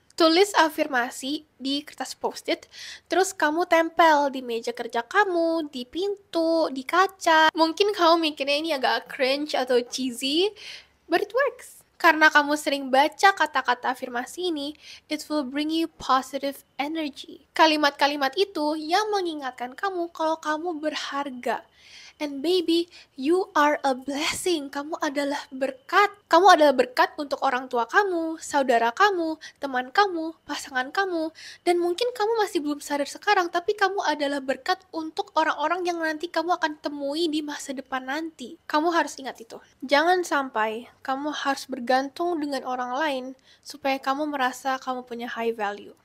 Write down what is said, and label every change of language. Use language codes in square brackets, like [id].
[id] Tulis afirmasi di kertas post-it, terus kamu tempel di meja kerja kamu, di pintu, di kaca. Mungkin kamu mikirnya ini agak cringe atau cheesy, [en] but it works. [id] Karena kamu sering baca kata-kata afirmasi ini, [en] it will bring you positive energy. [id] Kalimat-kalimat itu yang mengingatkan kamu kalau kamu berharga. [en] And baby, you are a blessing. [id] Kamu adalah berkat. Kamu adalah berkat untuk orang tua kamu, saudara kamu, teman kamu, pasangan kamu. Dan mungkin kamu masih belum sadar sekarang, tapi kamu adalah berkat untuk orang-orang yang nanti kamu akan temui di masa depan nanti. Kamu harus ingat itu. Jangan sampai kamu harus bergantung dengan orang lain supaya kamu merasa kamu punya high value.